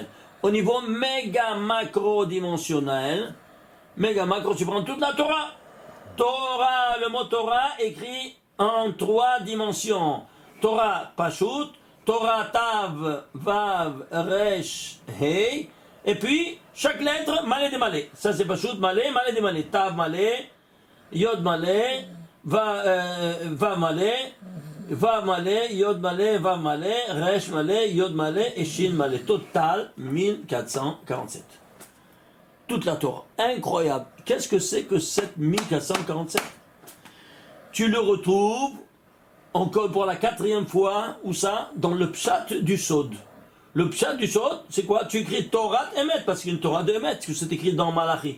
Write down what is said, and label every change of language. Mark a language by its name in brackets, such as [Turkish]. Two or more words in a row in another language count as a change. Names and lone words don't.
[French] Au niveau méga-macro-dimensionnel, méga-macro, tu prends toute la Torah. Le mot Torah écrit en 3 dimensions. [Hebrew] תורה פשוט, [French] Torah Tav, Vav, Resh, Hei, et puis chaque lettre malé de malé. Ça c'est Pashut malé de malé. Tav malé, Yod malé, Vav malé, Yod malé, Vav malé, Resh malé, Yod malé et Shin malé. Total 1447. Toute la Torah. Incroyable. Qu'est-ce que c'est que 1447? Tu le retrouves encore pour la 4e fois, où ça? Dans le pshat du Sod. Le pshat du Sod, c'est quoi? Tu écris [Hebrew] תורה אמת, [French] parce qu'il y a une Torah de Emet, que c'est écrit dans Malachi.